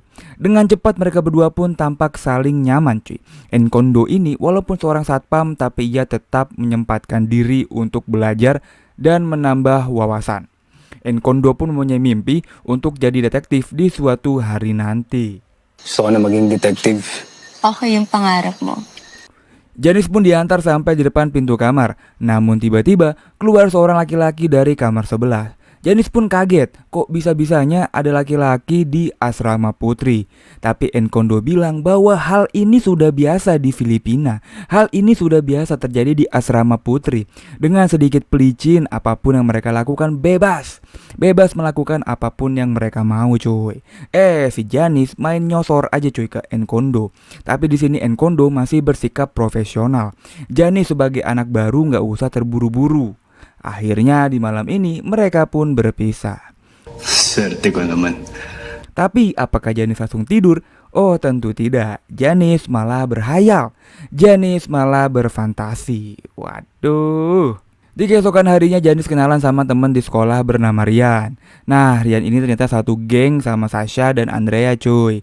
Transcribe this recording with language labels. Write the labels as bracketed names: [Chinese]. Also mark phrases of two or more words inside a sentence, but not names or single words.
[Indonesian] Dengan cepat mereka berdua pun tampak saling nyaman cuy. Enkondo ini walaupun seorang satpam, tapi ia tetap menyempatkan diri untuk belajar dan menambah wawasan. Enkondo pun mempunyai mimpi untuk jadi detektif di suatu hari nanti. [Filipino] Gusto ko na maging detective. Okay yung pangarap mo. [Indonesian] Janis pun diantar sampai di depan pintu kamar. Namun tiba-tiba keluar seorang laki-laki dari kamar sebelah. Janis pun kaget, kok bisa-bisanya ada laki-laki di asrama putri. Tapi Enkondo bilang bahwa hal ini sudah biasa di Filipina. Hal ini sudah biasa terjadi di asrama putri. Dengan sedikit pelicin, apapun yang mereka lakukan bebas. Bebas melakukan apapun yang mereka mau cuy. Si Janis main nyosor aja cuy ke Enkondo. Tapi di sini Enkondo masih bersikap profesional. Janis sebagai anak baru nggak usah terburu-buru. Akhirnya di malam ini mereka pun berpisah. [Filipino] Swerte ko naman. [Indonesian] Tapi apakah Janis langsung tidur? Oh tentu tidak. Janis malah berhayal. Janis malah berfantasi. Waduh. Di keesokan harinya Janis kenalan sama teman di sekolah bernama Rian. Nah Rian ini ternyata satu geng sama Sasha dan Andrea cuy.